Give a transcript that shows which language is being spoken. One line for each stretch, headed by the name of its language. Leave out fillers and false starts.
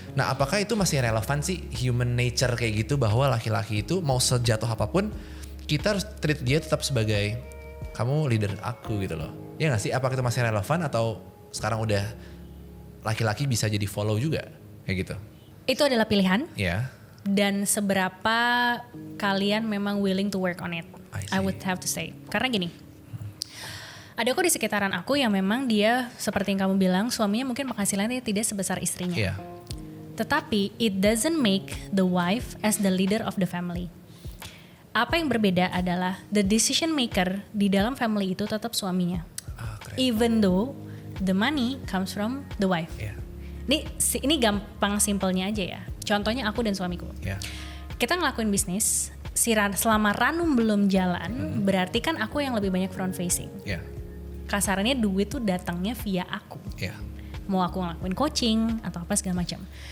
Indonesian: Nah apakah itu masih relevan sih human nature kayak gitu, bahwa laki-laki itu mau sejatuh apapun kita harus treat dia tetap sebagai kamu leader aku gitu loh. Ya gak sih? Apakah itu masih relevan atau sekarang udah laki-laki bisa jadi follow juga kayak gitu? Itu adalah pilihan. Dan seberapa kalian memang
English: willing to work on it. I would have to say.
Indonesian: Karena gini, ada kok di sekitaran aku yang memang dia seperti yang kamu bilang, suaminya mungkin penghasilannya tidak sebesar istrinya. Tetapi
English: it doesn't make the wife as the leader of the family.
Indonesian: Apa yang berbeda adalah
English: the decision maker
Indonesian: di dalam family itu tetap suaminya.
English: Even though the money comes from the wife.
Indonesian: Yeah. Ini gampang simpelnya aja ya. Contohnya aku dan suamiku. Yeah. Kita ngelakuin bisnis, selama Ranum belum jalan, berarti kan aku yang lebih banyak front facing. Yeah. Kasarnya duit tuh datangnya via aku. Yeah. Mau aku ngelakuin coaching atau apa segala macam.